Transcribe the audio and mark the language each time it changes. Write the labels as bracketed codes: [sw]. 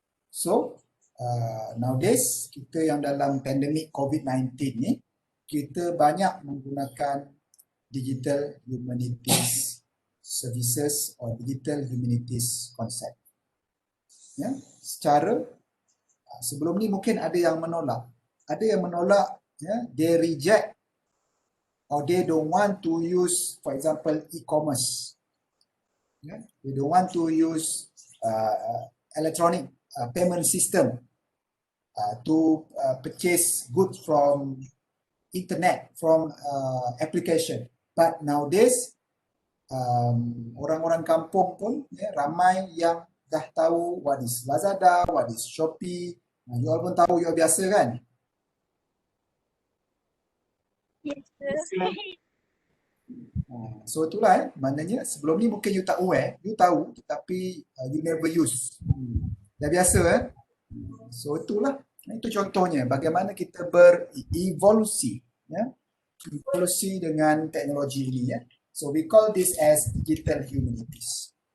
[en] So, nowadays, [ms] kita yang dalam pandemik COVID-19 ni, kita banyak menggunakan [en] digital humanities services or digital humanities concept. [ms] Secara, sebelum ni mungkin ada yang menolak. Ada yang menolak, [en] they reject or they don't want to use, for example, e-commerce. They don't want to use electronic payment system to purchase goods from internet, from application. But nowadays, [ms] orang-orang kampung pun ramai yang dah tahu [en] what is Lazada, what is Shopee. [ms] You all pun tahu, you all biasa kan? [en] Yes, sir. [ms] So itulah maknanya sebelum ni mungkin you tak aware, you tahu tapi you [en] never use. [ms] Dah biasa So itulah, itu contohnya bagaimana kita berevolusi, evolusi dengan teknologi ini. [en] So we call this as digital humanities.